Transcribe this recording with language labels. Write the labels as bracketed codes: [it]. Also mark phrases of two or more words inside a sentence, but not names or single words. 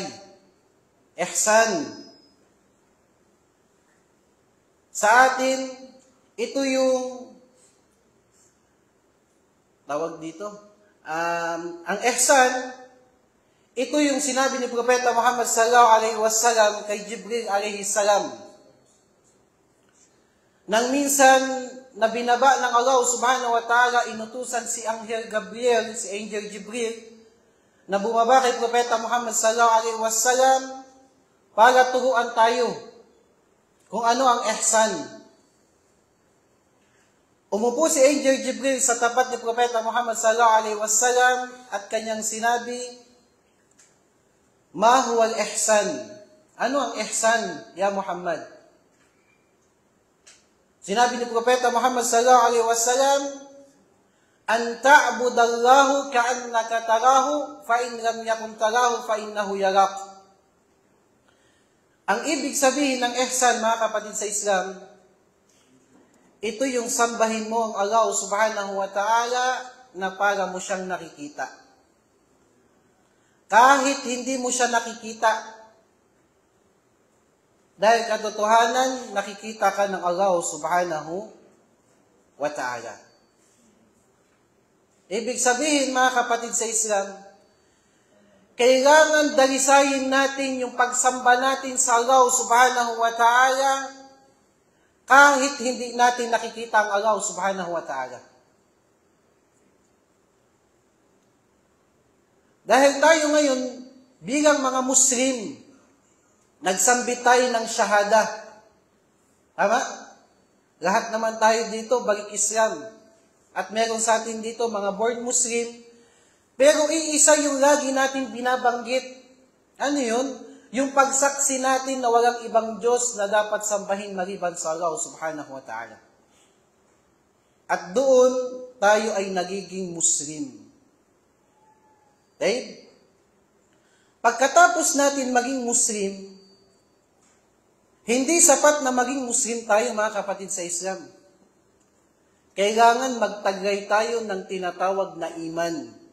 [tl] Ihsan. Sa atin, ito yung tawag dito. Ang ihsan, ito yung sinabi ni Propeta Muhammad [ar] صلى الله عليه وسلم [tl] kay Jibril [ar] عليه السلام. [tl] Nang minsan na binaba ng Allah [ar] سبحانه وتعالى, [tl] inutusan si Angel Gabriel, si Angel Jibril, na bumaba kay Propeta Muhammad [ar] صلى الله عليه وسلم [tl] para turuan tayo kung ano ang ihsan. Umupo si Angel Jibril sa tapat ni Propeta Muhammad [ar] صلى الله عليه وسلم [tl] at kanyang sinabi, [ar] "ما هو الإحسان?" [tl] Ano ang ihsan, ya Muhammad? Sinabi ni Propeta Muhammad [ar] صلى الله عليه وسلم، "أن تعبد الله كأنك تراه، فإن لم تكن تراه فإنه يراك." [tl] Ang ibig sabihin ng ihsan, mga kapatid sa Islam, ito yung sambahin mo ang Allah [ar] سبحانه وتعالى [tl] na para mo siyang nakikita. Kahit hindi mo siya nakikita, dahil katotohanan, nakikita ka ng Allah [ar] سبحانه وتعالى. [tl] Ibig sabihin, mga kapatid sa Islam, kailangan dalisayin natin yung pagsamba natin sa Allah [ar] سبحانه وتعالى [tl] kahit hindi natin nakikita ang Allah [ar] سبحانه وتعالى. [tl] Dahil tayo ngayon, bilang mga Muslim, nagsambit tayo ng shahada. Tama? Lahat naman tayo dito, balik Islam. At meron sa atin dito, mga [en] born Muslim. [tl] Pero iisa yung lagi natin binabanggit. Ano yun? Yung pagsaksi natin na walang ibang Diyos na dapat sambahin maliban sa Allah [ar] سبحانه وتعالى. [tl] At doon, tayo ay nagiging Muslim. Okay? Pagkatapos natin maging Muslim, hindi sapat na maging Muslim tayo, mga kapatid sa Islam. Kailangan magtaglay tayo ng tinatawag na iman.